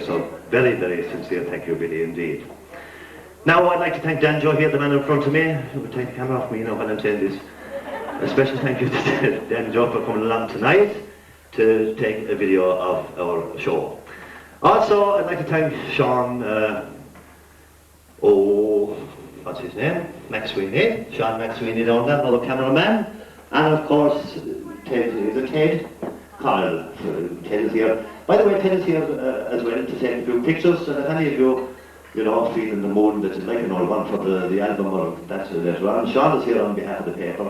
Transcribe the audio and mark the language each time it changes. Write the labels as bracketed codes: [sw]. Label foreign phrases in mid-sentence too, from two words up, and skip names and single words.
[en] So very, very sincere thank you, Billy, indeed. Now I'd like to thank Dan Joe here, the man in front of me. He will take the camera off me, you know, when I'm saying this. A special thank you to Dan Joe for coming along tonight to take a video of our show. Also, I'd like to thank Sean, what's his name? McSweeney. Sean McSweeney down there, another cameraman. And of course, Ted, is it Ted? Carl. Ted is here. By the way, Ted is here as well to take a few pictures. So if any of you, you know, feel in the mood that you'd like an old one for the album or that's later on, Sean is here on behalf of the paper.